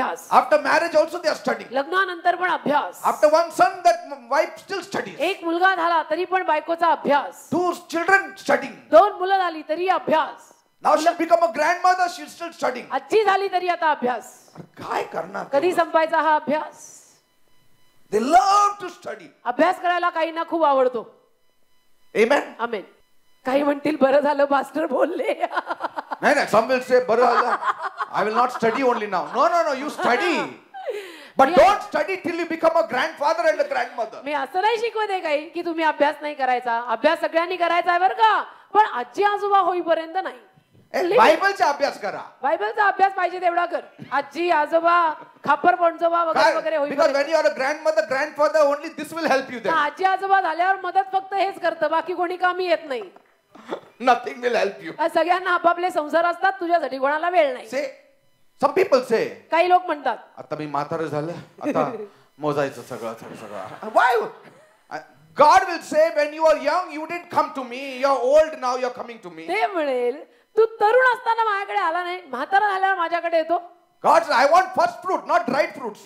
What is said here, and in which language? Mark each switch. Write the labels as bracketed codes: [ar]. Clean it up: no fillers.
[en] After marriage also they are studying. [mr] लग्नानंतर पण अभ्यास. [en] After one son, that wife still studies. [mr] एक मुलगा झाला तरी पण बायकोचा अभ्यास. [en] 2 children studying. [mr] 2 मुलं झाली तरी अभ्यास. [en] Now she'll become a grandmother, she's still studying. [mr] आजी झाली तरी आता अभ्यास. काय करणार? कधी संपायचा हा अभ्यास? [en] They love to study. [mr] अभ्यास करायला काहींना खूप आवडतो. [en] Amen. [mr] आमेन. काही म्हणतील बरं झालं पास्टर बोलले. नाही, [en] some will say [mr] बरं झालं. [en] I will not study only now. No, you study. But don't study till you become a grandfather and a grandmother. [mr] मी असं नाही शिकवत आहे काही की तुम्ही अभ्यास नाही करायचा. अभ्यास सगळ्यांनी करायचा आहे बरं का, पण आजी आजोबा होईपर्यंत नाही. बायबलचा अभ्यास करा. बायबलचा अभ्यास पाहिजे तेवढा कर. आजी आजोबा खापर पणजोबा वगैरे होईपर्यंत. [en] Because when you are a grandmother, grandfather, only this will help you then. [mr] आजी आजोबा झाल्यावर मदत फक्त हेच करतं, बाकी कोणी कामी येत नाही. [en] Nothing will help you. [mr] सगळ्यांना आपापले संसार असतात, तुझ्यासाठी कोणाला वेळ नाही. [en] Say, some people say, [mr] काही लोक म्हणतात आता मी म्हातारं झालं, आता मोजायचं सगळं. [en] Why? God will say, when you are young, you didn't come to me. You are old now, you are coming to me. [mr] ते म्हणेल तू तरुण असताना माझ्याकडे आला नाही, म्हातारा झाल्यावर माझ्याकडे येतो. [en] God says, I want first fruit, not dried fruits.